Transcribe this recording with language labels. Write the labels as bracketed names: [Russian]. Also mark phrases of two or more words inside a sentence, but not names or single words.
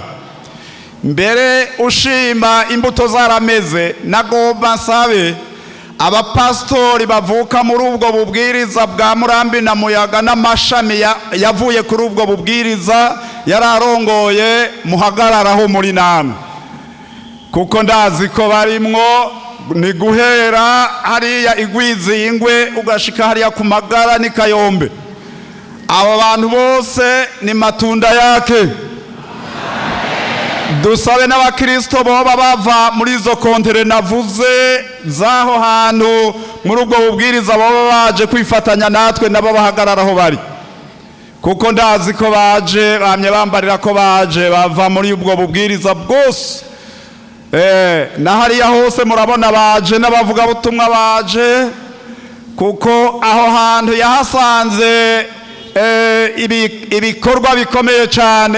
[Rundi] Mbere ushima imbuto zarameze, nagomba nsabe abapastori bavuka muri ubwo bubwiriza bwa Murambi na Muyaga n'amashami yavuye kuri ubwo bubwiriza yararongoye, muhagararaho muri namwe kuko ndazi ko barimwo. Ni guhera hariya Igwizi ingwe ugashika hariya ku Magara ni Kayombe. Abo bantu bose ni [Swahili] matunda yake. [Rundi] Dusabe n'abakristo boba bava muri izo kontere navuze zaho hantu muri ubwo bubwiriza boba baje kwifatanya natwe, nabo bahagararaho bari kuko ndazi ko baje bamye bambarira ko baje bava muri ubwo bubwiriza bwose na hariya hose murabona baje n'abavuga butumwa baje, kuko aho hantu yahasanze ibikorwa bikomeye cyane.